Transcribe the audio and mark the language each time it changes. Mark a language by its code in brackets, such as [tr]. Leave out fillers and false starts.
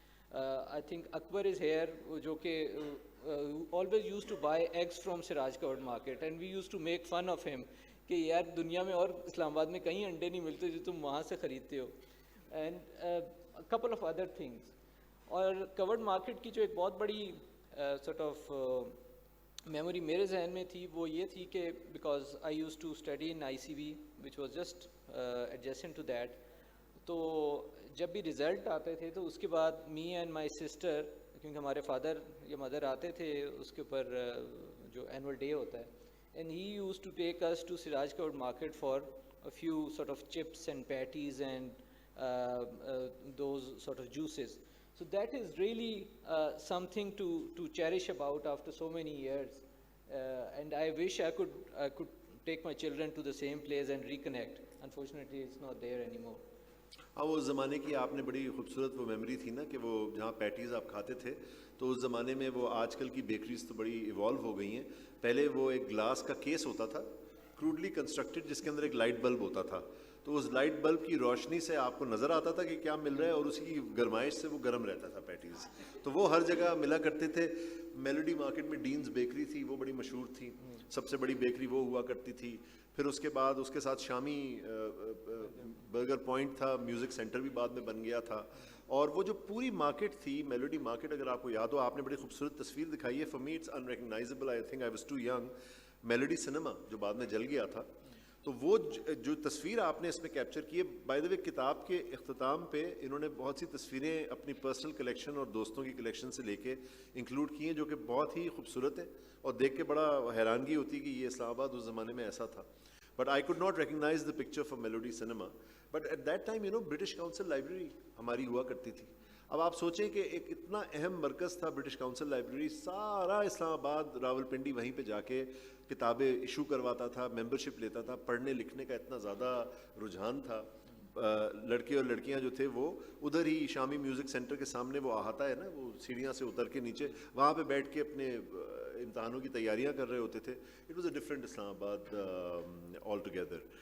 [en] I think Akbar is here, جو کہ always used to buy eggs from Siraj Court market, and we used to make fun of him [ur] کہ یار دنیا میں اور اسلام آباد میں کہیں انڈے نہیں ملتے جو تم وہاں سے خریدتے ہو. [en] and a couple of other things. اور covered market کی جو ایک بہت بڑی sort of memory [ur] میرے ذہن میں تھی, وہ یہ تھی کہ [en] because I used to study in ICB which was just adjacent to that. [ur] تو جب بھی رزلٹ آتے تھے تو اس کے بعد می اینڈ مائی سسٹر, کیونکہ ہمارے فادر یا مدر آتے تھے اس کے اوپر جو اینول ڈے ہوتا ہے, [en] And he use to take us to Siraj covered market for a few sort of chips and patties and those sort of juices. So that is really something to cherish about after so many years, and I wish I could take my children to the same place and reconnect. Unfortunately, it's not there anymore. [ur] ہاں, وہ زمانے کی آپ نے بڑی خوبصورت وہ memory تھی نا کہ وہ جہاں پیٹیز آپ کھاتے تھے, تو اس زمانے میں وہ آج کل کی بیکریز تو بڑی ایوالو ہو گئی ہیں. پہلے وہ ایک گلاس کا کیس ہوتا تھا [en] crudely constructed, [ur] جس کے اندر ایک لائٹ بلب ہوتا تھا, تو اس لائٹ بلب کی روشنی سے آپ کو نظر آتا تھا کہ کیا مل رہا ہے, اور اسی کی گرمائش سے وہ گرم رہتا تھا پیٹیز. تو وہ ہر جگہ ملا کرتے تھے. میلوڈی مارکیٹ میں ڈینز بیکری تھی, وہ بڑی مشہور تھی, سب سے بڑی بیکری وہ ہوا کرتی تھی. پھر اس کے بعد اس کے ساتھ شامی برگر پوائنٹ تھا, میوزک سینٹر بھی بعد میں بن گیا تھا. اور وہ جو پوری مارکیٹ تھی, میلوڈی مارکیٹ, اگر آپ کو یاد ہو, آپ نے بڑی خوبصورت تصویر دکھائی ہے. [en] For me it's unrecognisable, I think I was too young. [ur] Melody cinema جو بعد میں جل گیا تھا, تو وہ جو تصویر آپ نے اس میں کیپچر کی ہے, بائی دا وے کتاب کے اختتام پہ انہوں نے بہت سی تصویریں اپنی پرسنل کلیکشن اور دوستوں کی کلیکشن سے لے کے انکلوڈ کی ہیں, جو کہ بہت ہی خوبصورت ہے اور دیکھ کے بڑا حیرانگی ہوتی ہے کہ یہ اسلام آباد اس زمانے میں ایسا تھا. [en] But I could not recognize the picture from Melody Cinema. But at that time, British Council Library [ur] ہماری ہوا کرتی تھی. اب آپ سوچیں کہ ایک اتنا اہم مرکز تھا برٹش کاؤنسل لائبریری, سارا اسلام آباد راول پنڈی وہیں پہ جا کے کتابیں ایشو کرواتا تھا, ممبرشپ لیتا تھا. پڑھنے لکھنے کا اتنا زیادہ رجحان تھا. لڑکے اور لڑکیاں جو تھے وہ ادھر ہی شامی میوزک سینٹر کے سامنے وہ احاطہ ہے نا, وہ سیڑھیاں سے اتر کے نیچے وہاں پہ بیٹھ کے اپنے امتحانوں کی تیاریاں کر رہے ہوتے تھے. [en] It was a different Islamabad all together.